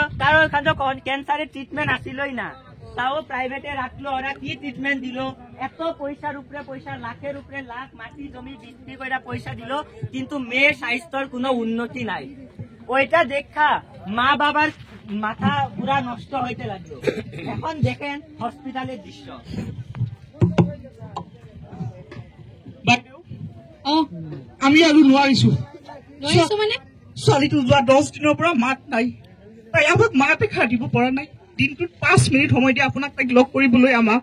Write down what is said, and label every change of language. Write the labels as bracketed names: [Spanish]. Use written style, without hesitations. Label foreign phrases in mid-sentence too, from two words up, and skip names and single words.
[Bangla] কারণ ক্যান্সারের ট্রিটমেন্ট আসিলই না, তাও প্রাইভেটে রাখলো। ওরা কি ট্রিটমেন্ট দিল? এত পয়সার উপরে পয়সা, লাখের উপরে লাখ, মাটি জমি বিক্রি করে পয়সা দিল, কিন্তু মেয়ের স্বাস্থ্যের কোনো উন্নতি নাই। ওইটা দেখা মা বাবার মাথা পুরা নষ্ট হইতে লাগলো। এখন দেখেন হসপিটালের দৃশ্য। [Assamese] আমি আৰু নোৱাৰিছো মানে ছোৱালীটো যোৱা 10 দিনৰ পৰা মাত নাই, তাই আমাক মাতে খাই দিব পৰা নাই। দিনটোত 5 মিনিট সময় দিয়ে আপোনাক তাইক লগ কৰিবলৈ। আমাক